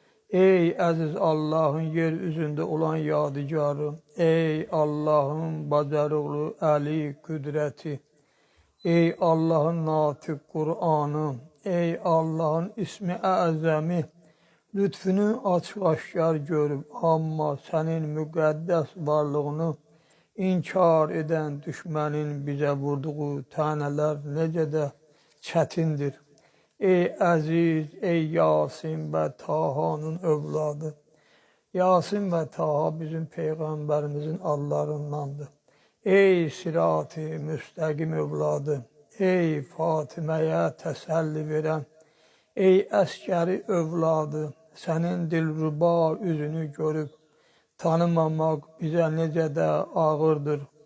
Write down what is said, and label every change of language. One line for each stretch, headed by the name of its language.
Azerbaijani: Ey əziz Allahın yer üzündə olan yadigarı, ey Allahın bacarıqlı əli, qüdrəti, ey Allahın natiq Qur'anı, ey Allahın ismi əzəmi, lütfünü açıq-aşkar görüb, amma sənin müqəddəs varlığını inkar edən düşmənin bizə vurduğu tənələr necə də çətindir. Ey əziz, ey Yasin və Tahanın övladı,
Turkish: Yasin ve Taha bizim Peygamberimizin adlarındandır. Ey sirat-ı müstakim evladı, ey Fatime'ye teselli veren,
Azerbaijani: ey əskəri övladı, sənin dilruba üzünü görüb tanımamaq bizə necə də ağırdır.